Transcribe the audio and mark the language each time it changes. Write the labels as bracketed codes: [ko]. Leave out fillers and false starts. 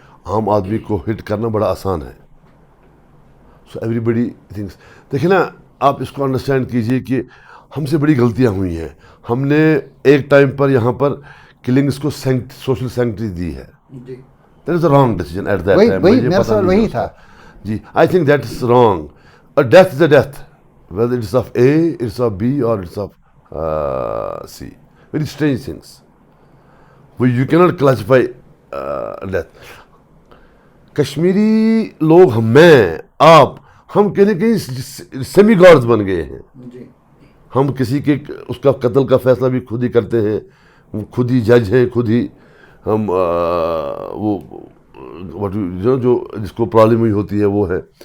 [ur] عام آدمی کو ہٹ کرنا بڑا آسان ہے. [en] So everybody thinks. [ur] دیکھیں نا, آپ اس کو انڈرسٹینڈ کیجئے کہ ہم سے بڑی غلطیاں ہوئی ہیں. ہم نے ایک ٹائم پر یہاں پر کلنگس کو سوشل سینکٹری دی ہے. [en] That is a wrong decision at that time. [ur] میرا سوال وہی تھا. [en] جی, I think that is wrong. Death is a death, whether it's of A, it's of B, or it's of C. Very strange things. You cannot classify death. [ur] Kashmiri لوگ, میں, آپ, ہم کہیں نہ کہیں سیمی گاڈز بن گئے ہیں. ہم کسی کے اس کا قتل کا فیصلہ بھی خود ہی کرتے ہیں, خود ہی جج ہیں, خود ہی ہم وہ جو جس کو پرابلم ہوئی ہوتی ہے وہ ہے.